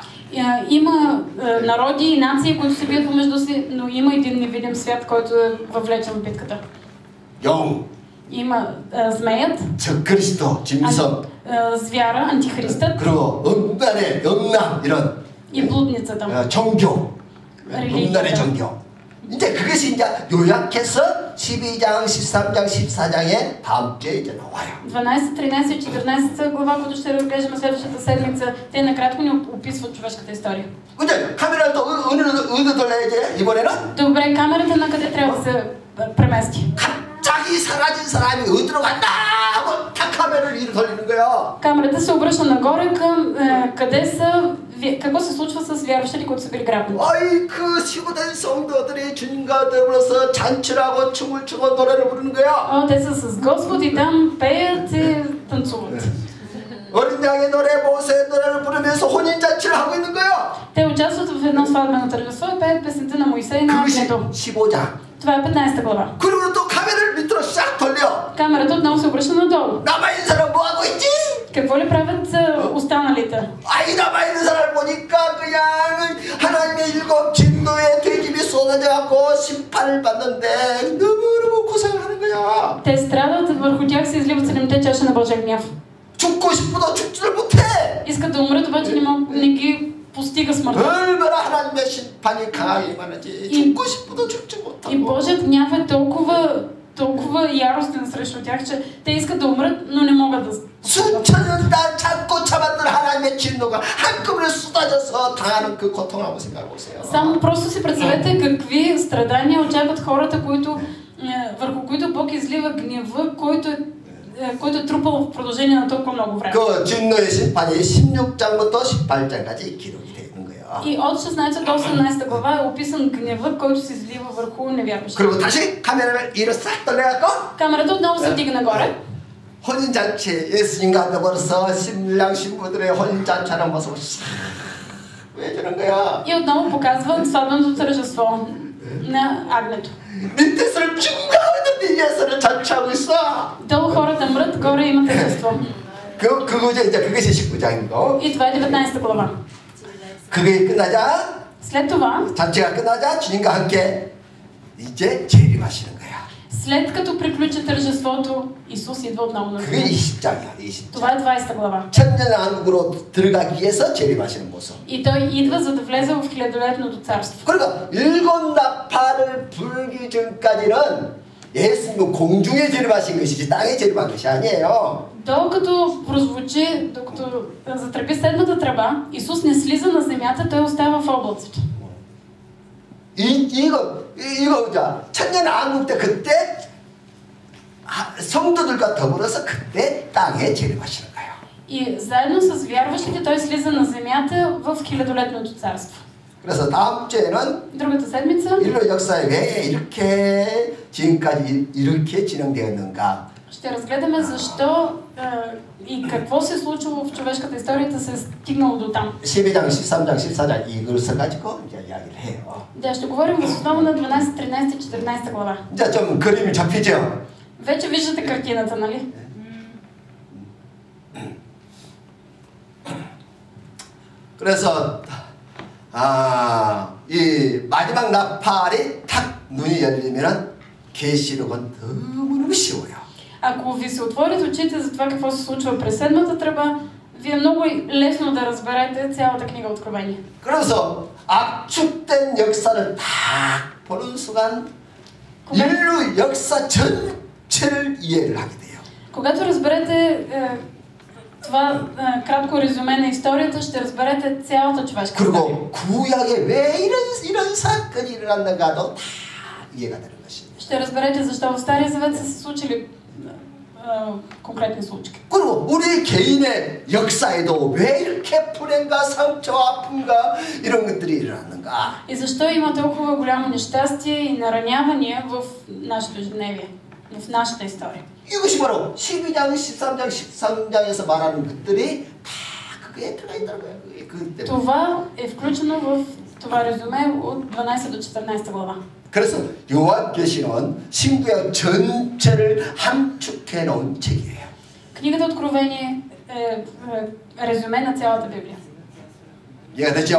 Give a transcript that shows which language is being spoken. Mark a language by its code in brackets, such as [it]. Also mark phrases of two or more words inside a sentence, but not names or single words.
[bg] Има народи и нации, които се бият помежду си, но има един невидим свят, който е въвлечен в битката. [ko] 영. [bg] Има змеят, [ko] 적그리스도, 짐승, [bg] звяра, антихристът, [ko] 그리고 음란 이런 [bg] и блудницата. [ko] 종교, 음란의 종교. 이제 그것이 이제 요약해서 12장, 13장, 14장에 다음 주에 이제 나와요. [bg] 12, 13 и 14 глава, които ще разглеждаме следващата седмица, те накратко ни описват човешката история. [ko] 근데 카메라를 또 어디로 돌려야지 이번에는? [bg] Добре, камерата на къде трябва да се премести? [ko] 갑자기 사라진 사람이 어디로 간다 하고 다 카메라를 이리 돌리는 거야. [bg] Камерата се обръща нагоре към къде са, какво се случва с вярващите, които са били грабени. [ko] 아이 그 시고된 성도들이 주님과 더불어서 잔치하고 춤을 추고 노래를 부르는 거야. [bg] Те са с Господ и там пеят и танцуват. [ko] 어린 양의 노래, 모세의 노래를 부르면서 혼인 잔치를 하고 있는 거야. [bg] Те участват в едно сватбено тържество и пеят песента на Моисей на Агнето. [ko] 15장. [bg] Това е 15 глава. [ko] 그리고 또 카메라를 밑으로 싹 돌려. [bg] Камерата отново се обръща надолу. [ko] 남아있는 사람 뭐 하고 있지? [bg] Какво ли правят останалите? [ko] 아이 남아있는 사람을 보니까 그냥 하나님의 일곱 진노의 되집이 쏟아져 갖고 심판을 받는데 너무너무 고생을 하는 거야. [bg] Те страдат, върху тях се изливат 7-те чаши на Божия гняв. [ko] 죽고 싶어도 죽지를 못해. [bg] Искат да умрат, обаче не ги постига смъртта. [ko] 얼마나 하나님의 심판이 강하게 임하는지 죽고 싶어도 죽지 못하고. [bg] И Божият гняв е толкова яростен срещу тях, че те искат да умрат, но не могат да. [ko] 수천 년 참고 참았던 하나님의 진노가 한꺼번에 쏟아져서 당하는 그 고통을 한번 생각해 보세요. [bg] Само просто си представете какви страдания очакват хората, върху които Бог излива гнева, който е трупал в продължение на толкова много време. [ko] 그 진노의 심판이 16장부터 18장까지 기록이 되어 있는 거예요. [bg] И от 16 до 18 глава е описан гнева, който се излива върху невярващите. [ko] 그리고 다시 카메라를 이로 싹 돌려갖고 [bg] Камерата отново се вдига нагоре. [ko] 혼인잔치 예수님과 더불어서 신랑 신부들의 혼인잔치하는 모습을 싹 보여주는 거야. [bg] И отново показва сватбеното тържество на Агнето. [ko] 밑에서는 중간에 위에서는 잔치하고 있어. [bg] Долу хората мрат, горе има тържество. [ko] 그거죠. 이제 그것이 19장이고. [bg] И това е 19 глава. [ko] 그게 끝나자. [bg] След това, [ko] 잔치가 끝나자 주님과 함께 이제 재림하시는 거야. [bg] след като приключи тържеството, Исус идва отново на [ko] 그게 [bg] земята. [ko] 20장이야. 20장. [bg] Това е 20 глава. [ko] 천년왕국으로 들어가기 위해서 재림하시는 모습. [bg] И той идва, за да влезе в хилядолетното царство. [ko] 그러니까 일곱 나팔을 불기 전까지는 예수님은 공중에 재림하신 것이지 땅에 재림한 것이 아니에요. [bg] Докато прозвучи, докато затръби седмата тръба, Исус не слиза на земята, той остава в облаците. [ko] 이거 자 천년왕국 때 그때 성도들과 더불어서 그때 땅에 재림하시는 거예요. [bg] И заедно с вярващите той слиза на земята в хилядолетното царство. [ko] 그래서 다음 주에는 [bg] Другата седмица [ko] 인류 역사에 왜 이렇게 지금까지 이렇게 진행되었는가? [bg] ще разгледаме защо и какво се е случило в човешката история да се е стигнало до там. [ko] 12장, 13장, 14장 이것을 가지고 이제 이야기를 해요. [bg] Да, ще говорим въз основа на 12, 13 и 14 глава. [ko] 이제 좀 그림이 잡히죠? [bg] Вече виждате картината, нали? [ko] 그래서 이 마지막 나팔이 탁 눈이 열리면은 계시록은 너무너무 쉬워요. [bg] Ако ви се отворят очите за това какво се случва през седмата тръба, ви е много лесно да разберете цялата книга Откровение. [ko] 그래서 압축된 역사를 딱 보는 순간 인류 역사 전체를 이해를 하게 돼요. [bg] Когато разберете това кратко резюме на историята, ще разберете цялата човешка история. [ko] 그리고 구약에 왜 이런 사건이 일어났는가도 다 이해가 되는 것입니다. [bg] Ще разберете защо в Стария Завет са се случили конкретни случки. [ko] 그리고 우리 개인의 역사에도 왜 이렇게 불행과 상처와 아픔과 이런 것들이 일어났는가? [bg] И защо има толкова голямо нещастие и наранявания в нашето ежедневие, в нашата история? [ko] 이것이 바로 12장, 13장, 13장에서 말하는 것들이 다 그거에 들어가 있더라고요. 그때. [bg] Това е включено в това резюме от 12 до 14 глава. [ko] 그래서 요한계시는 신구약 전체를 함축해 놓은 책이에요. [bg] Книгата Откровение е резюме на цялата Библия [ko] 이해가 되죠?